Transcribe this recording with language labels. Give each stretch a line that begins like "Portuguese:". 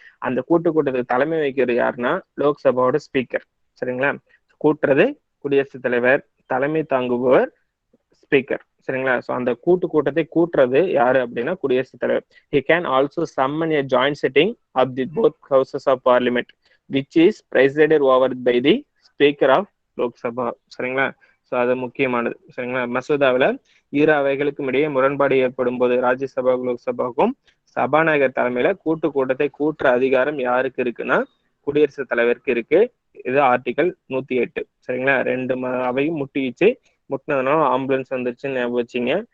Tamil: அந்த கூட்டத்துக்கு தலைமை வைக்கிறது யாருன்னா லோக்சபாவோட ஸ்பீக்கர். சரிங்களா? கூட்டுறது குடியரசுத் தலைவர், தலைமை தாங்குபவர் ஸ்பீக்கர். சரிங்களா? ஸோ அந்த கூட்டத்தை கூட்டுறது யாரு அப்படின்னா குடியரசுத் தலைவர்.
English: he can also summon a joint sitting of the both houses of parliament which is presided over by the speaker of lok sabha.
Tamil: சரிங்களா? ஸோ அது முக்கியமானது. சரிங்களா? மசோதாவில் 2 அவைகளுக்கும் இடையே முரண்பாடு ஏற்படும் போது ராஜ்யசபாவுக்கும் லோக்சபாவுக்கும் சபாநாயகர் தலைமையில கூட்டத்தை கூட்டுற அதிகாரம் யாருக்கு இருக்குன்னா குடியரசுத் தலைவருக்கு இருக்கு. இது ஆர்டிகல் 108. சரிங்களா? 2 அவையும் முட்டினதுனால ஆம்புலன்ஸ் வந்துருச்சுன்னு ஞாபகம் வச்சிங்க.